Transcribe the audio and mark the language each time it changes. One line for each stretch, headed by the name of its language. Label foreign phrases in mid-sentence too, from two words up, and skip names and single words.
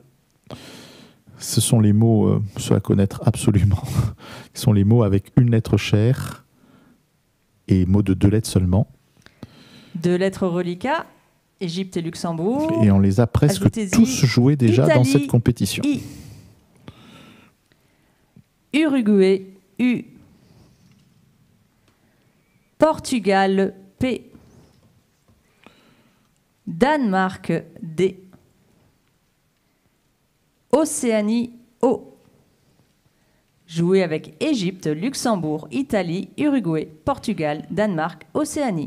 French: Ce sont les mots, ceux à connaître absolument, ce sont les mots avec une lettre chère et mots de 2 lettres seulement. 2 lettres reliquats, Égypte et Luxembourg. Et on les a presque tous joués déjà Italie, dans cette compétition. I. Uruguay, U. Portugal, P. Danemark, D. Océanie, O. Jouer avec Égypte, Luxembourg, Italie, Uruguay, Portugal, Danemark, Océanie.